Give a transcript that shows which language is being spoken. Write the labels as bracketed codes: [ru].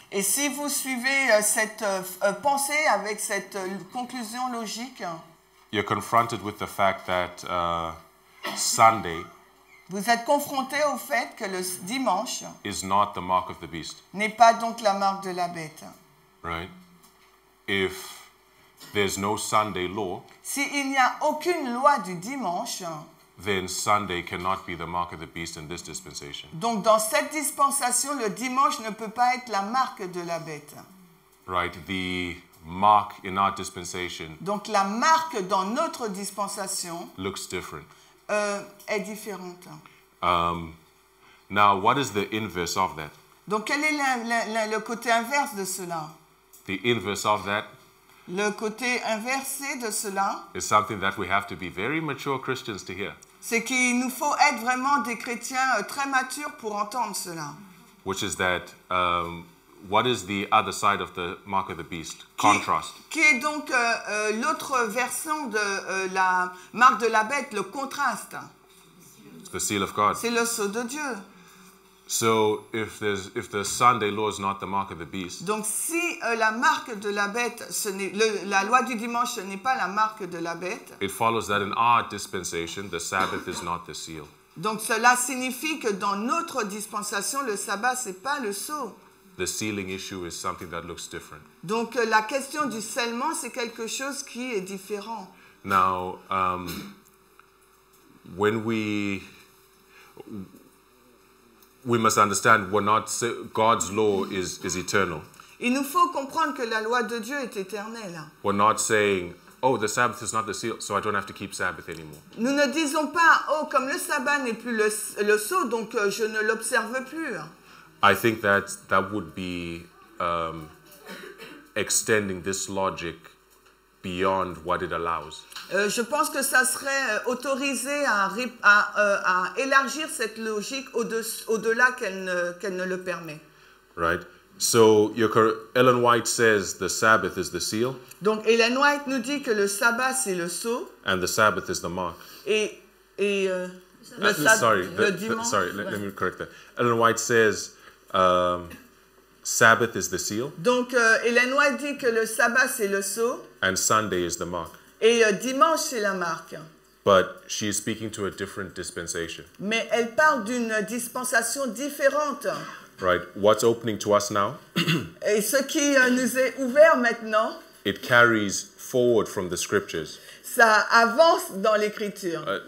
[fr] Et si vous suivez cette pensée avec cette conclusion logique, [en] you're confronted with the fact that Sunday [fr] vous êtes confronté au fait que le dimanche [en] is not the mark of the beast, [fr] n'est pas donc la marque de la bête. [en] right? If there's no Sunday law, [fr] S'il n'y a aucune loi du dimanche, [en] then Sunday cannot be the mark of the beast in this dispensation, [fr] donc dans cette dispensation, le dimanche ne peut pas être la marque de la bête. [en] right? The mark in our dispensation [fr] Donc la marque dans notre dispensation [en] looks different. [fr] est différente. [en] Now, what is the inverse of that? [fr] Donc quel est le côté inverse de cela? [en] The inverse of that [fr] Le côté inversé de cela, [en] is something that we have to be very mature Christians to hear, [fr] c'est qu'il nous faut être vraiment des chrétiens très matures pour entendre cela. [en] which is that what is the other side of the mark of the beast? Contrast. [fr] Qui est donc l'autre versant de la marque de la bête, le contraste. [en] It's the seal of God. [fr] C'est le sceau de Dieu. [en] So if the Sunday law is not the mark of the beast, [fr] Donc si la marque de la bête, la loi du dimanche, ce n'est pas la marque de la bête, [en] it follows that in our dispensation, the Sabbath is not the seal. [fr] donc cela signifie que dans notre dispensation, le sabbat, ce n'est pas le sceau. [en] The sealing issue is something that looks different. [fr] Donc la question du scellement, c'est quelque chose qui est différent. [en] Now, when we must understand God's law is eternal. [fr] Il nous faut comprendre que la loi de Dieu est éternelle. [en] We're not saying, oh, the Sabbath is not the seal, so I don't have to keep Sabbath anymore. [fr] Nous ne disons pas, oh, comme le sabbat n'est plus le sceau, donc je ne l'observe plus. [en] I think that would be extending this logic beyond what it allows. [fr] Je pense que ça serait autorisé à élargir cette logique au-delà qu'elle ne le permet. [en] Right? So Ellen White says the Sabbath is the seal. [fr] Donc Ellen White nous dit que le sabbat c'est le sceau [en] And the Sabbath is the mark. [fr] et le dimanche. [en] Let me correct that. Ellen White says Sabbath is the seal. [fr] Donc Ellen White dit que le sabbat c'est le sceau [en] And Sunday is the mark. [fr] et dimanche c'est la marque. [en] But she is speaking to a different dispensation. [fr] Mais elle parle d'une dispensation différente. [en] Right? What's opening to us now? [fr] Et ce qui nous est ouvert maintenant, [en] It carries forward from the scriptures. [fr] ça avance dans l'écriture.